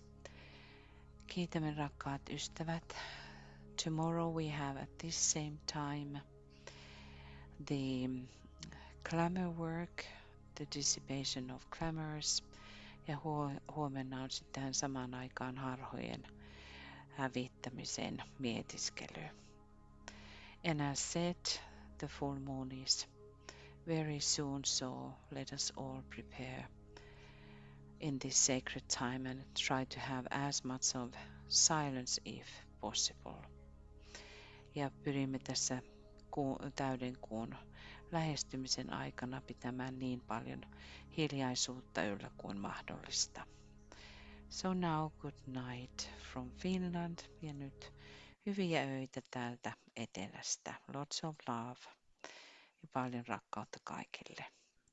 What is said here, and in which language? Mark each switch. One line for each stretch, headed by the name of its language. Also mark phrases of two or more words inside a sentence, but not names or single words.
Finnish: Kiitämme rakkaat ystävät.
English: Tomorrow we have at this same time the glamour work, the dissipation of glamours,
Finnish: ja huomenna on sitten tähän samaan aikaan harhojen hävittämisen mietiskely.
English: And as said, the full moon is very soon, so let us all prepare in this sacred time and try to have as much of silence if possible.
Finnish: Ja pyrimme tässä täyden kuun lähestymisen aikana pitämään niin paljon hiljaisuutta yllä kuin mahdollista.
English: So now good night from Finland
Finnish: ja nyt hyviä öitä täältä etelästä.
English: Lots of love
Finnish: ja paljon rakkautta kaikille.